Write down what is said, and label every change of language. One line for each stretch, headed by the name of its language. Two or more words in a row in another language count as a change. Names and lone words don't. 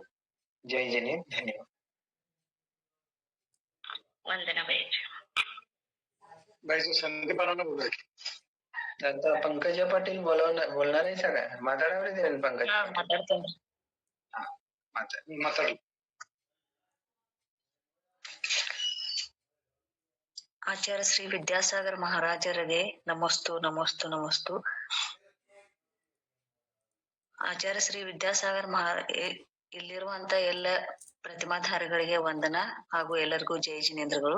Marathi: जय जिनेंद्र. धन्यवाद. वंदना भैयाजी. भाई संदीपाना बोला आता पंकजा पाटील बोलणार आहे सगळ्या माताडावर देईल पंकज. माताड.
Kannada: ಆಚಾರ್ಯ ಶ್ರೀ ವಿದ್ಯಾಸಾಗರ್ ಮಹಾರಾಜರಿಗೆ ನಮಸ್ತು ನಮಸ್ತು ನಮಸ್ತು. ಆಚಾರ್ಯ ಶ್ರೀ ವಿದ್ಯಾಸಾಗರ್ ಇಲ್ಲಿರುವಂತ ಎಲ್ಲ ಪ್ರತಿಮಾಧಾರಿಗಳಿಗೆ ವಂದನ ಹಾಗೂ ಎಲ್ಲರಿಗೂ ಜಯ ಜಿನೇಂದ್ರಗಳು.